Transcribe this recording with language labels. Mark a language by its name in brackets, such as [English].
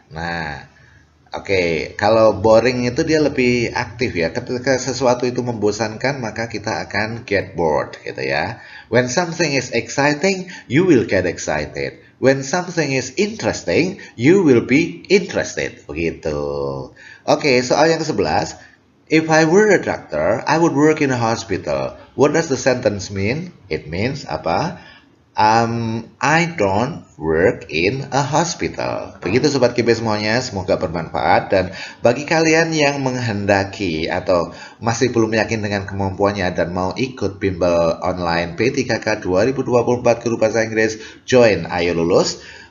[Indonesian] Nah, oke, kalau boring itu dia lebih aktif ya. Ketika sesuatu itu membosankan, maka kita akan [English] get bored, [Indonesian] gitu ya. [English] When something is exciting, you will get excited. When something is interesting, you will be interested, [Indonesian] begitu. Oke, soal yang ke-11. [English] If I were a doctor, I would work in a hospital. What does the sentence mean? It means apa? I don't work in a hospital. [Indonesian] Begitu Sobat KP semuanya, semoga bermanfaat. Dan bagi kalian yang menghendaki atau masih belum yakin dengan kemampuannya dan mau ikut bimbel online P3K 2024 Guru Bahasa Inggris, join Ayo Lulus.